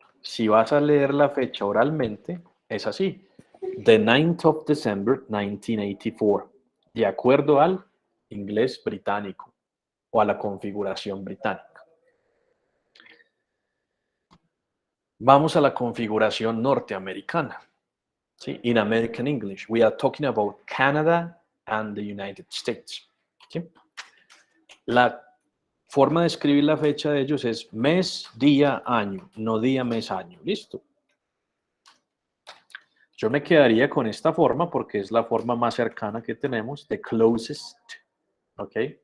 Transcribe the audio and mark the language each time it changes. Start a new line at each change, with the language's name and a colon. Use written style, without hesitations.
Spanish: Si vas a leer la fecha oralmente, es así. The 9th of December, 1984. De acuerdo al inglés británico o a la configuración británica. Vamos a la configuración norteamericana. ¿Sí?
English: In American English, we are talking about Canada and the United States.
Spanish: ¿Sí? La forma de escribir la fecha de ellos es mes, día, año, no día, mes, año. ¿Listo? Yo me quedaría con esta forma porque es la forma más cercana que tenemos, the closest. ¿Ok?